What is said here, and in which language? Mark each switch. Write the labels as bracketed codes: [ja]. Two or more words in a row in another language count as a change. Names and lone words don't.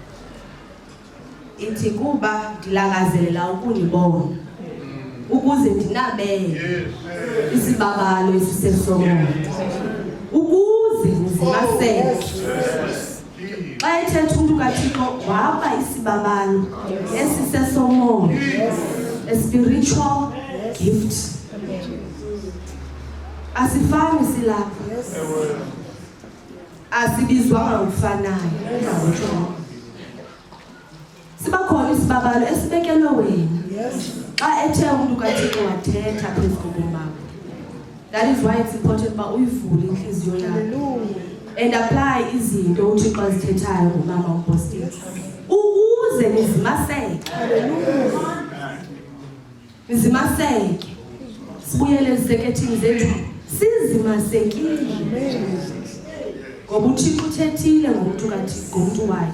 [xh] Ithi kuba ndilangazelela ukunibona ukuze ndinabele isibabalo esisesomoya ukuze nizimasele. Xa ethetha umntu kaThixo waba isibabalo esisesomoya, [en] a spiritual gift. [xh] Asifani silapha, asibizwanga ngokufanayo. Sibakhona isibabalo esibekelwe wena xa ethe umntu kaThixo wathetha phezu kobomi bakho. [en] That is why it's important [xh] uba uyivule inhliziyo yakho [en] and apply [xh] izinto uThixo azithethayo ngomama uMpostile ukuze nizimaseke. Nizimaseke. Sibuyele ezikethini zethu sizimasekile. Ngoba uThixo uthethile ngomntu kaThixo, ngomntu wakhe.